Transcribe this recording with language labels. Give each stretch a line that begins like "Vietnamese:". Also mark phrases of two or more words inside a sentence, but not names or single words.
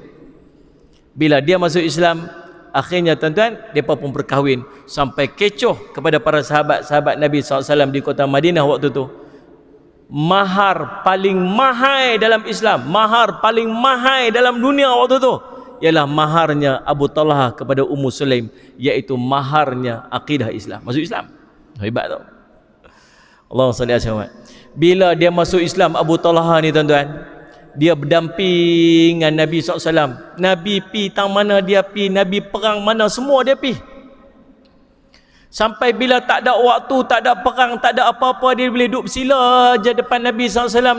Malay: Bila dia masuk Islam, akhirnya tuan-tuan, mereka pun berkahwin sampai kecoh kepada para sahabat-sahabat Nabi SAW di kota Madinah waktu tu. Mahar paling mahal dalam Islam, mahar paling mahal dalam dunia waktu tu ialah maharnya Abu Talhah kepada Ummu Sulaim, iaitu maharnya akidah Islam. Masuk Islam. Hebat tau.
Arabic: Allahumma salli alaihi wasallam.
Malay: Bila dia masuk Islam, Abu Talhah ni tuan-tuan, dia berdamping dengan Nabi SAW. Nabi pi tang mana dia pi, Nabi perang mana semua dia pi. Sampai bila tak ada waktu, tak ada perang, tak ada apa-apa, dia boleh duduk bersila je depan Nabi SAW.